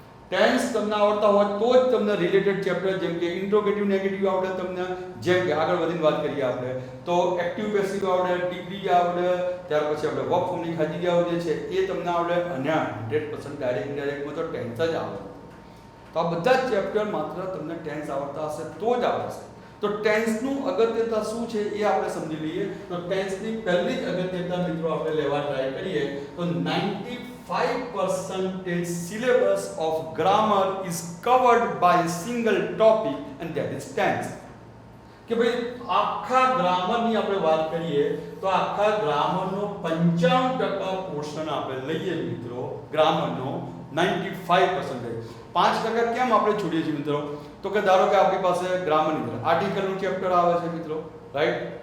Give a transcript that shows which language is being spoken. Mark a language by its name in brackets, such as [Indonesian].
[Gujarati] Tense તમને આવડતા હોય તો જ તમને રિલેટેડ ચેપ્ટર જેમ કે ઇન્ટ્રોગેટિવ નેગેટિવ આવડે તમને, જેમ કે આગળ વધીને વાત કરીએ આપણે તો એક્ટિવ પેસિવ આવડે, ડિગ્રી આવડે, ત્યાર પછી આપણે વર્બ ફોર્મની ખાલી જગ્યાઓ જે છે એ તમને આવડે અને 100% ડાયરેક્ટ ઇનડાયરેક્ટમાં તો ટેન્સ જ આવડે. તો આ બધા જ ચેપ્ટર માત્ર તમને ટેન્સ આવડતા હશે તો જ આવડશે. તો ટેન્સનું અગત્યતા શું છે એ આપણે સમજી લઈએ. તો ટેન્સની પહેલી જ અગત્યતા મિત્રો આપણે લેવા ટ્રાય કરીએ તો [English] 95% syllabus of grammar is covered by a single topic and that is tense. [Gujarati] કે ભાઈ આખા ગ્રામરની આપણે વાત કરીએ તો આખા ગ્રામરનો 95% પોર્શન આપણે લઈએ મિત્રો, ગ્રામરનો 95%. 5% કેમ આપણે છોડીએ છીએ મિત્રો? તો કે ધારો કે આપણી પાસે ગ્રામરની અંદર આર્ટિકલનું ચેપ્ટર આવે છે મિત્રો, રાઈટ?